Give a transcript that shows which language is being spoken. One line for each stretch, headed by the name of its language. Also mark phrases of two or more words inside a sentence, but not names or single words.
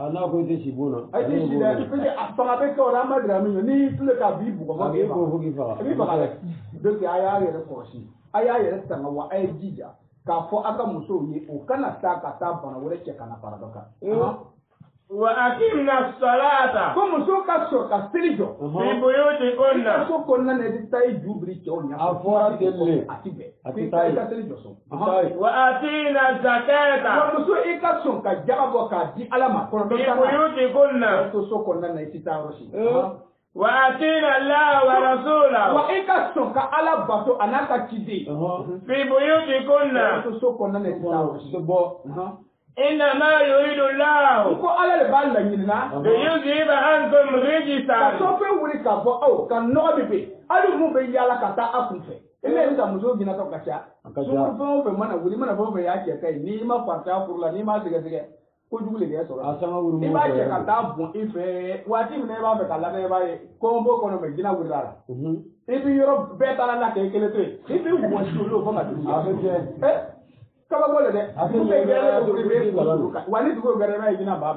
Bambara: a n'a ko i tɛ si bon na. a tɛ si dɛ
French: parce que
Bambara: a fanga bɛ kɛ o la an b'a dira min ye n'i tile k'a b'i bugɔ fɔ k'i faga. a b'i faga. a b'i faga dɛ. donc a y'a yɛrɛ kɔlɔsi a y'a yɛrɛ tanga wa a ye jija k'a fɔ a ka musow ye o kana taa ka taa bana wɛrɛ cɛ ka na fara dɔ kan.
Arabic: وأقمنا الصلاة
Bambara: ko muso ka so ka seli jɔ
Arabic: في بيوتكن
Bambara: so kɔnɔna na i bɛ taa i jubiri cɛw ɲɛ A fɔra telle. a ti bɛn A ko ti i taa ye. ka seli jɔ so
Arabic: وآتينا wa الزكاة
Bambara: muso i ka sɔn ka jaga bɔ k'a di ala ma kɔnɔ
Arabic: في
Bambara: dɔ ta
Arabic: بيوتكن
Bambara: to so kɔnɔna na i ti taa yɔrɔ si
Arabic: وآتينا الله ورسوله
Bambara: wa i ka sɔn ka ala bato a n'a ka ciden
Arabic: في بيوتكن
Bambara: to so kɔnɔna na i ti taa yɔrɔ si
Arabic: إنما يريد الله
Bambara: ko ala de b'a laɲini na
Arabic: ليذهب عنكم
Bambara: ka
Arabic: رجسا
Bambara: sɔfɛn wuli ka bɔ aw ka nɔgɔ de bɛ hali mun bɛ yaala ka taa a kun fɛ e bɛ ka muso ɲinatɔ ka ca sunkuruw fɛn o fɛn mana wuli mana fɛn o fɛn y'a cɛ ka ɲi n'i ma farinya furu la n'i ma sɛgɛsɛgɛ kojugu de bɛ sɔrɔ i b'a cɛ ka taa bon i fɛ waati min na i b'a fɛ ka labɛn i b'a ye kɔnbɔ kɔnɔ mɛ jinɛ wulila la i bɛ yɔrɔ bɛɛ taara la kɛ i kelen to yen i bɛ wɔsi olu fɔ ka dugu kabako le dɛ wa ni dugu gɛrɛ b'a ye jinɛ b'a